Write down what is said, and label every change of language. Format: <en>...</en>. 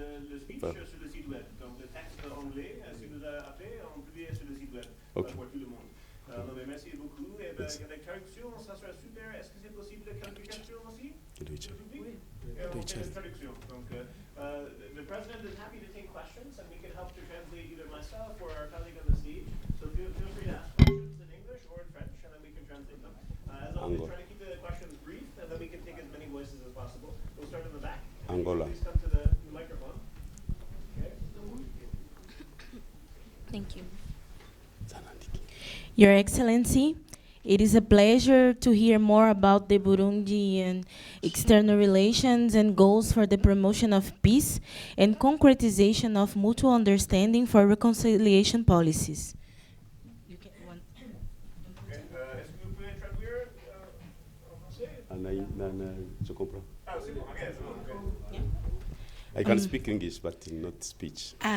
<fr>Le speech sur le site web. Donc le texte anglais, si vous avez appelé, on publie sur le site web pour tout le monde. Merci beaucoup. Et avec traduction, ça sera super. Est-ce que c'est possible de qualification aussi? Oui. Traduction.</fr> <en>Donc the president is happy to take questions, and we can help to translate either myself or our colleague on the stage. So feel free to ask questions in English or in French, and then we can translate them. As always, try to keep the questions brief, and then we can take as many voices as possible. We'll start in the back. Angola. Please come to the microphone. Okay. Thank you. Your Excellency, it is a pleasure to hear more about the Burundian external relations and goals for the promotion of peace and concretization of mutual understanding for reconciliation policies.</en> <fr>Est-ce que vous pouvez traduire en français? Je comprends. Ah, c'est bon. Okay, c'est bon. Okay.</fr> <en>I can speak English, but not speech.</en>